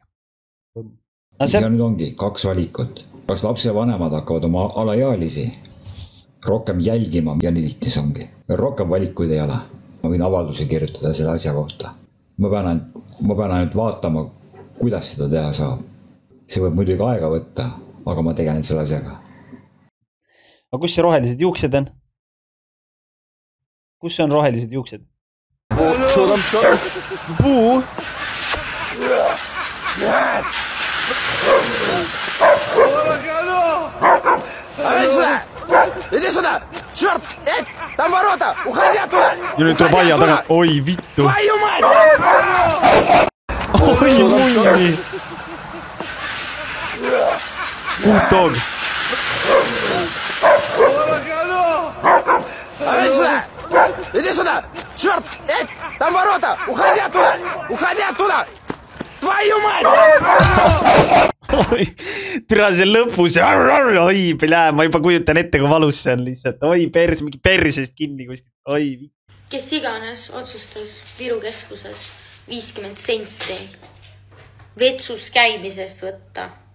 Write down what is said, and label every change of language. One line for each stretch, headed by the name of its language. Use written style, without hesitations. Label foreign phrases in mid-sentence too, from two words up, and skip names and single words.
Estonian: Ja nüüd ongi 2 valikut, kas lapse vanemad hakkavad oma alaealisi rohkem jälgima ja nii lihtne see ongi, rohkem valikuid ei ole, ma võin avalduse kirjutada selle asja kohta, ma pean ainult vaatama, kuidas seda teha saab. See võib muidugi aega võtta, aga ma tegelen selle asjaga. Aga kus see rohelised juuksed on? Kus on rohelised juuksed? Puu.
Russian: Иди сюда! Черт! Эй! Там ворота! Уходи оттуда!
Estonian: Ja nüüd tuleb aia taga. Oi, vittu!
Russian: Твою мать!
Estonian: Oi, munni! Puhtog!
Russian: Иди сюда! Черт! Эй! Там ворота! Уходи оттуда! Уходи оттуда! Твою мать!
Estonian: Oi, türa see lõpus. Oi, plää, ma juba kujutan ette, kui valus see on lihtsalt. Oi, mingi persest kinni kuskil. Oi. Kes iganes otsustas Viru keskuses 50 senti vetsus käimisest võtta.